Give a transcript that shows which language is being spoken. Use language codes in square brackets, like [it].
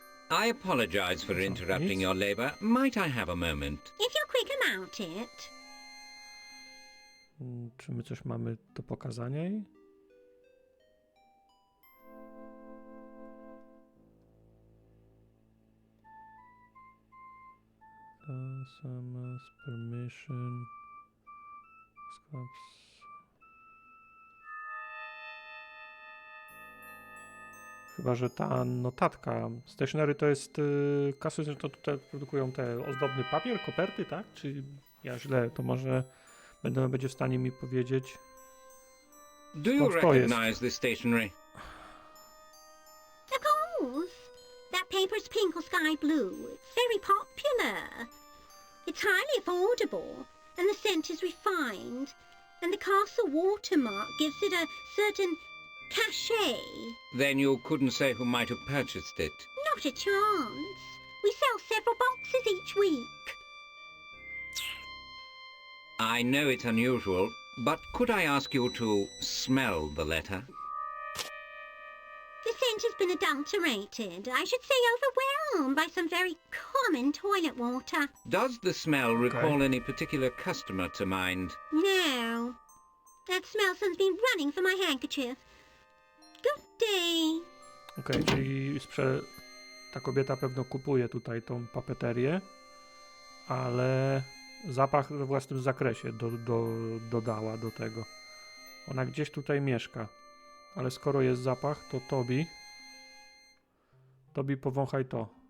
[en] I apologize for interrupting your labor. Might I have a moment? If you're quick about it. [pl] Czy my coś mamy do pokazania jej? SMS, permission, scopes. Chyba że ta notatka stationery to jest kasy, że to tutaj produkują te ozdobny papier, koperty, tak? Czy ja źle? To może będzie w stanie mi powiedzieć. [en] Do you recognize this stationery? Of course. That paper's pink or sky blue. It's very popular. It's highly affordable, and the scent is refined, and the castle watermark gives it a certain cachet. Then you couldn't say who might have purchased it. Not a chance. We sell several boxes each week. I know it's unusual, but could I ask you to smell the letter? The scent has been adulterated. I should say overwhelmed by some very common toilet water. Does the smell recall any particular customer to mind? No. That smell sends me running for my handkerchief. Good day. [pl] Okej, czyli ta kobieta pewno kupuje tutaj tą papeterię, ale zapach we własnym zakresie dodała do tego. Ona gdzieś tutaj mieszka, ale skoro jest zapach, to Tobi powąchaj to.